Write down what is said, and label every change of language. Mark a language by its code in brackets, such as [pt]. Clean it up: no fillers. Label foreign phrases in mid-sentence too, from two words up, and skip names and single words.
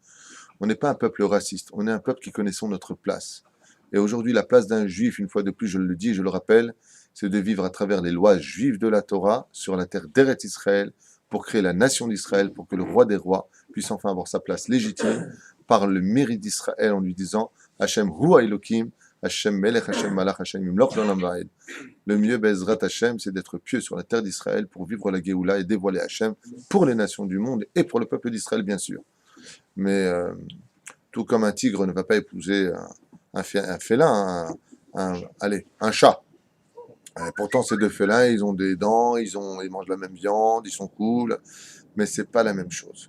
[fr] On n'est pas un peuple raciste, on est un peuple qui connaissons notre place. Et aujourd'hui, la place d'un juif, une fois de plus, je le dis, je le rappelle, c'est de vivre à travers les lois juives de la Torah sur la terre d'Eretz Israël, pour créer la nation d'Israël, pour que le roi des rois puisse enfin avoir sa place légitime par le mérite d'Israël en lui disant [he] השם הוא האלוקים, השם מלך, השם מלך, השם ימלוך לעולם ועד. [fr] Le mieux, [he] בעזרת השם, [fr] c'est d'être pieux sur la terre d'Israël pour vivre la Géoula et dévoiler Hashem pour les nations du monde et pour le peuple d'Israël, bien sûr. Mais tout comme un tigre ne va pas épouser un félin, un chat. Pourtant, ces deux félins, ils ont des dents, ils mangent la même viande, ils sont cool, mais c'est pas la même chose.